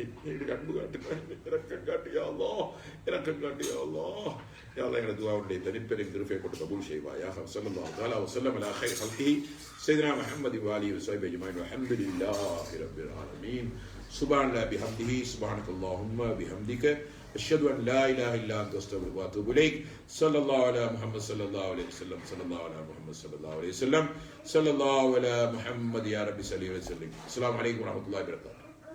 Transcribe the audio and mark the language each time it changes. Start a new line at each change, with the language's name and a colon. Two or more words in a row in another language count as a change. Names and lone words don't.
Tamil: எங்களுக்கு அன்பு காட்டு நாயனே. இரக்கம் காட்டு யா அல்லாஹ். இரக்கம் காட்டு யா அல்லாஹ். யா அல்லாஹ் எங்களது துஆவுடைய தனிப்பெரும் கிருபையை கொண்டு கபூல் செய்வாயா.
Arabic: صلى الله تعالى وسلم على خير خلقه سيدنا محمد وآله وصحبه أجمعين. والحمد لله رب العالمين سبحان الله وبحمده سبحانك اللهم وبحمدك أشهد أن لا إله إلا أنت أستغفرك وأتوب إليك. صلى الله على محمد صلى الله عليه وسلم. صلى الله على محمد صلى الله عليه وسلم. صلى الله على محمد يا رب صل وسلم. السلام عليكم ورحمة الله وبركاته.